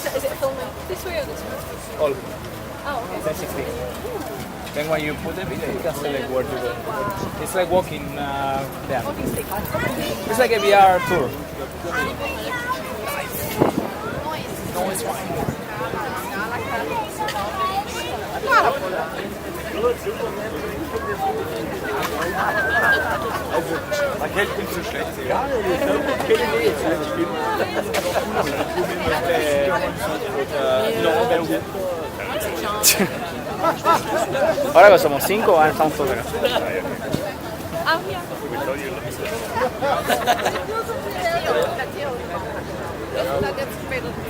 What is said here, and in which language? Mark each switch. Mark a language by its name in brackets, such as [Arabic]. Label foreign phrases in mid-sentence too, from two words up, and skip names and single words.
[English] Is it filming this way or this way? all Oh, okay. 360. Then when you put the video, you can select where to go. It's like walking, yeah. It's like a VR tour. No, it's fine. [German] Man kennt nicht so schlecht. Ja, [Spanish] ahora que somos 5, ahora estamos todos acá. [English] Ah, yeah. That gets made